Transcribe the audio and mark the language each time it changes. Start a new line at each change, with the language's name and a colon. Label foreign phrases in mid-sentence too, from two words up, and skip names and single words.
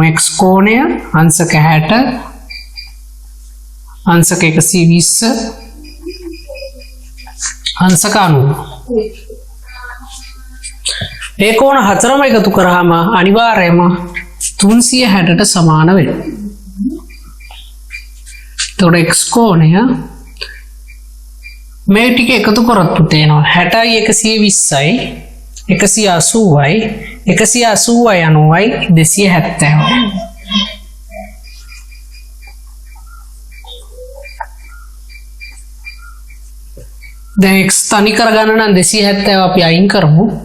Sinhala: x කෝණය අංශක 60 අංශක 120 අංශක 90. ඒ කෝණ හතරම එකතු කරාම අනිවාර්යයෙන්ම 360ට සමාන වෙනවා. तो x कोणය මේ ටික එකතු කරොත් පුතේ එනවා 60යි 120යි 180යි 180යි 90යි 270යි. දැන් x තනි කරගන්න නම් 270 අපි අයින් කරමු.